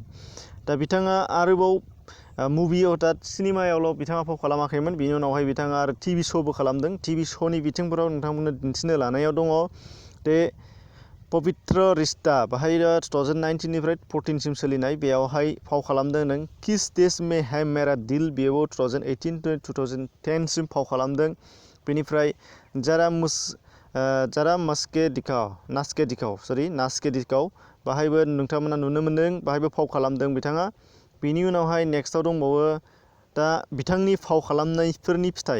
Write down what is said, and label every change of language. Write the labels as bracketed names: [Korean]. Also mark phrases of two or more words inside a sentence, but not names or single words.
[Bodo] दा बिथाङा आरोबाव मुभि हथात सिनेमायावल' बिथाङा फाव खालामाखैमोन। बिनि उनावहाय बिथाङा आरो TV श'बो खालामदों। TV श'नि बिथिंफोराव नोंथांमोननो दिन्थिनो लानायाव दङ दे पवित्र रिश्ता, बाहाय 2019निफ्राय 14सिम सोलिनाय, बेयावहाय फाव खालामदों नों। [Hindi] किस देश में है मेरा दिल, [Bodo] बेयाव 2018-2010सिम फाव खालामदों। बेनिफ्राय जरा नाचके दिखाओ, बाहायबो नोंथांमोना नुनो मोनदों, बाहायबो फाव खालामदों बिथाङा। बिनि उनावहाय नेक्स्टआव दंबावो दा बिथांनि फाव खालामनायफोरनि फिथाइ।